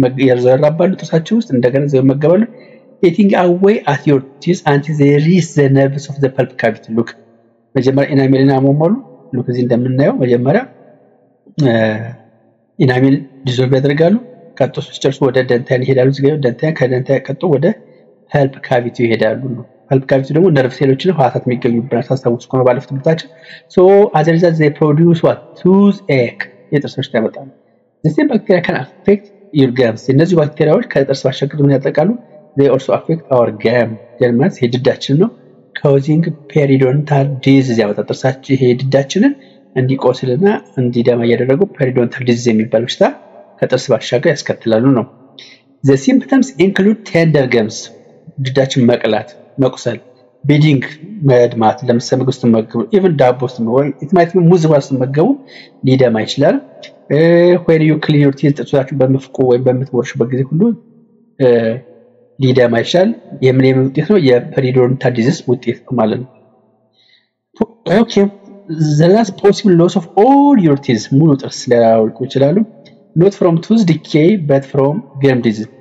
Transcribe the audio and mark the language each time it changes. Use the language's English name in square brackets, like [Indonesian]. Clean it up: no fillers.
[Amharic] ያዘራባሉ ጥርሳችን ውስጥ እንደገና ዘው ይመገባሉ። [English] Eating away at your teeth until they reach the nerves of the pulp cavity. Look, [Amharic] መጀመሪያ ኢናሜልን ያሟሟሉ። look እዚህ እንደምናየው መጀመሪያ ኢናሜል ዲዞልቭ ያደርጋሉ። ቀጥሎ ሲጨርሱ ወደ ደንታይን ይሄዳሉ። እዚህ ደንታይን ከደንታይን ቀጥሎ ወደ ፐልፕ ካቪቲ ይሄዳሉ ነው። ፐልፕ ካቪቲ ደግሞ ነርቭ ሴሎችን ህዋሳት የሚገኙበት ታስታውሱ ከሆነ ባለፈው ትምህርታችን [English] so as a result they produce what? Toothache. [Amharic] የጥርስ በሽታ ያመጣሉ። [English] The same bacteria can affect your gums. [Amharic] እነዚህ ባክቴሪያዎች ከጥርስ ባሻገር ምን ያጠቃሉ? [English] They also affect our gum. [Amharic] ጀርመንስ የድዳችን ነው [English] causing periodontal disease [Amharic] ያመጣል። ጥርሳችን ይሄ ድዳችንን እንዲቆስልና እንዲደማ ያደረገው periodontal disease የሚባል በሽታ ከጥርስ ባሻገር ያስከትላሉ ነው። [English] The symptoms include tender gums. [Amharic] ድዳችን መቅላት፣ መቁሰል፣ bleeding መድማት፣ ለምሳሌ ምግብ ስትመገቡ even ዳቦ ስትመገቡ [English] it might be [Amharic] ሙዝ ስትመገቡ ሊደማ ይችላል። [English] when you clean your teeth [Amharic] ጥርሳችሁን በመፍቁ ወይም በምትቦርሹበት ጊዜ ሁሉ ሊደማ ይችላል። የምን ውጤት ነው? የፔሪዶንታል ዲዚዝ ውጤት ማለት ነው። [English] Okay, the last possible loss of all your teeth [Amharic] ሙሉ ጥርስ ሊያወልቁ ይችላሉ። [English] not from tooth decay but from gum disease.